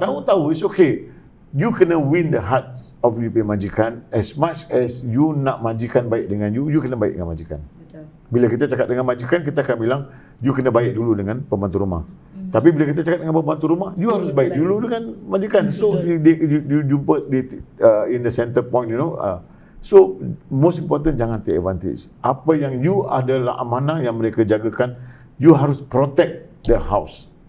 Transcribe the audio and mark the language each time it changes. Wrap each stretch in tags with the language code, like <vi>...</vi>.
<ms>Tahu,</ms> <en>it's okay. You</en> <ms>kena</ms> <en>win the heart of you</en> <ms>punya majikan.</ms> <en>As much as you</en> <ms>nak majikan baik dengan</ms> <en>you</en> <ms>kena baik dengan majikan. Betul. Bila kita cakap dengan majikan, kita akan bilang,</ms> <en>you</en> <ms>kena baik dulu dengan pembantu rumah. Tapi bila kita cakap dengan pembantu rumah,</ms> <en>you</en> <ms>harus baik dulu dengan majikan.</ms> <en>So, you</en> <ms>jumpa</ms> <en>in the center point, you know. So, most important,</en> <ms>jangan</ms> <en>take advantage.</en> <ms>Apa yang</ms> <en>you</en> <ms>adalah amanah yang mereka jagakan, you harus</ms> <en>protect the house.</en>